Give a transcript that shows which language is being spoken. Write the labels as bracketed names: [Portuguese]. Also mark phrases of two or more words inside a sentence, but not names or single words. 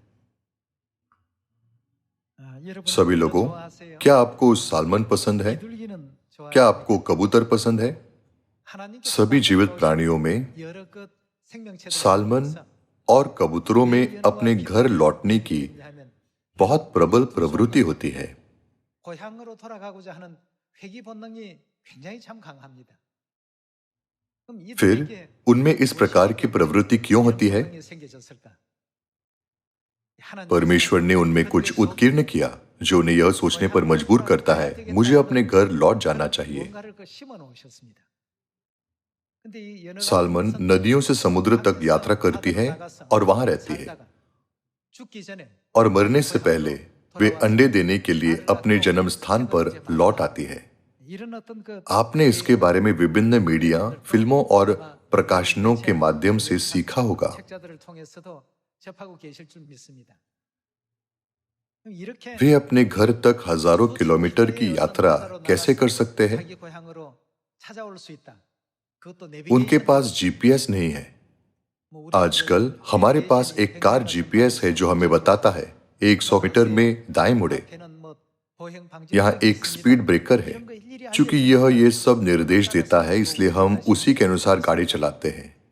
[Hindi] सभी लोगों, क्या आपको सालमन पसंद है? क्या आपको कबूतर पसंद है? सभी जीवित प्राणियों में सालमन और कबूतरों में अपने घर लौटने की बहुत प्रबल प्रवृत्ति होती है। [Korean] 고향으로 돌아가고자 하는 회귀 본능이 굉장히 참 강합니다. 그럼 [Hindi] फिर [Korean] 이들에게 [Hindi] उनमें इस प्रकार की प्रवृत्ति क्यों होती है? [Korean] 본능이 생겨졌을까? [Hindi] परमेश्वर ने उनमें कुछ उत्कीर्ण किया जो उन्हें यह सोचने पर मजबूर करता है, मुझे अपने घर लौट जाना चाहिए। [Korean] 무언가를 심어 놓으셨습니다. 근데 이 연어가 [Hindi] सालमन नदियों से समुद्र तक यात्रा करती है और वहां रहती है, [Korean] 죽기 전에 [Hindi] और मरने से पहले वे अंडे देने के लिए अपने जन्म स्थान पर लौट आती है। [Korean] 이런 어떤 그 [Hindi] आपने इसके बारे में विभिन्न मीडिया, फिल्मों और प्रकाशनों के माध्यम से सीखा होगा। [Korean] 책자들을 통해서도 접하고 계실 줄 믿습니다. 그럼 이렇게 [Hindi] वे अपने घर तक हजारों किलोमीटर की यात्रा कैसे कर सकते हैं? [Korean] 자기 고향으로 찾아올 수 있다. 그것도 [Hindi] उनके [Korean] 내비게이션 [Hindi] पास जीपीएस नहीं है। आजकल हमारे पास एक [English] car GPS [Hindi] है जो हमें बताता है 100 मीटर में दाएं मुड़े। यहाँ एक [English] speed breaker [Hindi] है। चूंकि यह ये सब निर्देश देता है, इसलिए हम उसी के अनुसार गाड़ी चलाते हैं।